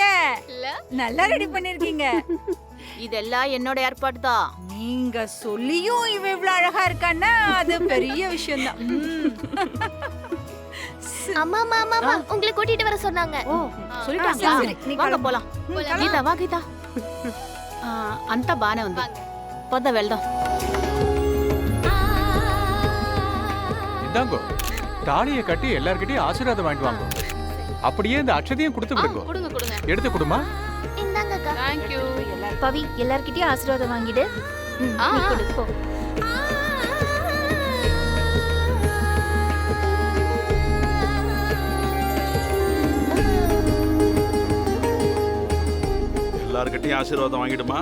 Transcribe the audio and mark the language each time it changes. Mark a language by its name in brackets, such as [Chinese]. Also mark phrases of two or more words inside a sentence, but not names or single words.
[Tamil] நல்லா ரெடி பண்ணிருக்கீங்க. இதெல்லாம் என்னோட ஏற்பாடு தான். நீங்க சொல்லியும் இவ இவ்வளவு அழகா இருக்கான்னா அது பெரிய விஷயம் தான். அம்மா அம்மா அம்மா உங்களை கூட்டிட்டு வர சொன்னாங்க. ஓ சொல்லிட்டாங்க. சரி, நீ வாங்க கிளம்பு. போலாம். [Telugu] గీత వా గీత అంతా బానే ఉంది. పొద్ద వెళ్దాం. [Tamil] இந்தாங்கோ தாலியை கட்டி எல்லார்கிட்டயும் ஆசீர்வாதம் வாங்கிட்டு வாங்க. அப்படியே இந்த அக்ஷதையும் கொடுத்து விடுங்க. கொடுங்க கொடுங்க. எடுத்து கொடுமா. இந்தாங்கக்கா. [English] Thank you. [Tamil] பவி எல்லார்கிட்டயும் ஆசீர்வாதம் வாங்கிடு. நீ கொடு, போ. எல்லார்கிட்டயும் ஆசீர்வாதம் வாங்கிடுமா.